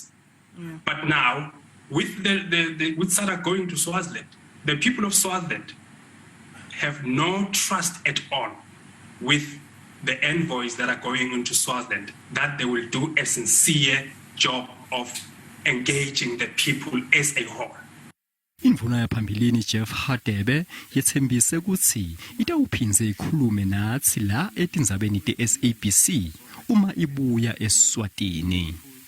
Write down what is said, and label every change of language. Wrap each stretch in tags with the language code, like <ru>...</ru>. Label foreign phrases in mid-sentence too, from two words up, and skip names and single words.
<en>But now, with with SADC going to Swaziland, the people of Swaziland have no trust at all with the envoys that are going into Swaziland, that they will do a sincere job of engaging the people as a whole.</en> <ss>Indvuna yaphambilini Jeff Hadebe yetsembise kutsi itawuphindze ikhulume natsi la etindzabeni te-SABC uma ibuya eSwatini.</ss>